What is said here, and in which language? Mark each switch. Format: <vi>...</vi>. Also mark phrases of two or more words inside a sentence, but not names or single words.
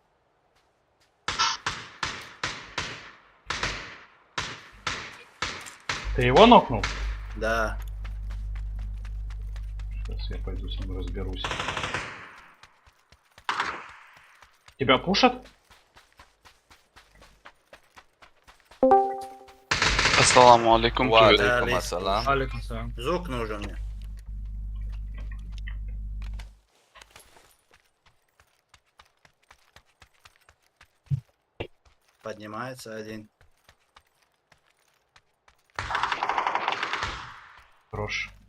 <ru>Ты его нокнул? Да. Сейчас я пойду с ним разберусь. Тебя пушат?</ru> <ar>السلام عليكم. عليكم السلام.</ar> <ru>Звук нужен мне. Поднимается один. Хорош.</ru>